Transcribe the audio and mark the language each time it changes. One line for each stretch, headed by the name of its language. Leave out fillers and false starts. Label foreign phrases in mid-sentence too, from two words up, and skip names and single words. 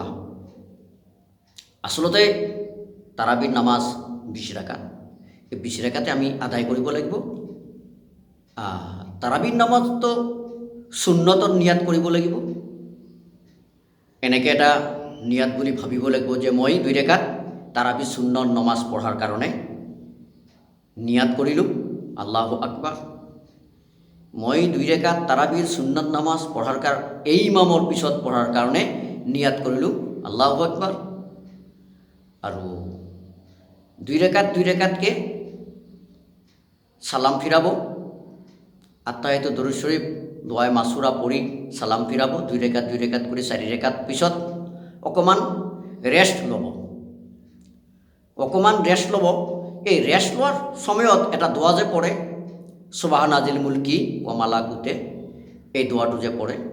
Assamese: আচলতে তাৰাবিৰ নামাজ 20 ৰাকাত, এই 20 ৰাকাতে আমি আদায় কৰিব লাগিব। তাৰাবিৰ নামাজতো সুন্নতৰ নিয়াত কৰিব লাগিব। এনেকৈ এটা নিয়াত বুলি ভাবিব লাগিব যে মই 2 ৰেকাত তাৰাবি সুন্নত নমাজ পঢ়াৰ কাৰণে নিয়াত কৰিলোঁ,
Arabic: الله أكبر.
Assamese: মই 2 ৰেকাত তাৰাবিৰ সুন্নত নামাজ পঢ়াৰ কাৰণে, এই ইমামৰ পিছত পঢ়াৰ কাৰণে নিয়াত কৰিলোঁ,
Arabic: الله أكبر.
Assamese: আৰু 2 ৰেকাতকৈ সালাম ফিৰাব, আত্তাহিয়াতু দৰুদ শৰীফ দোৱাই মাছুৰা পঢ়ি সালাম ফিৰাব। 2 ৰেকাত কৰি 4 ৰেকাত পিছত অকণমান ৰেষ্ট ল'ব, এই ৰেষ্ট লোৱাৰ সময়ত এটা দোৱা যে পঢ়ে,
Arabic: سبحان ذي الملك والملكوت,
Assamese: এই দোৱাটো যে পঢ়ে।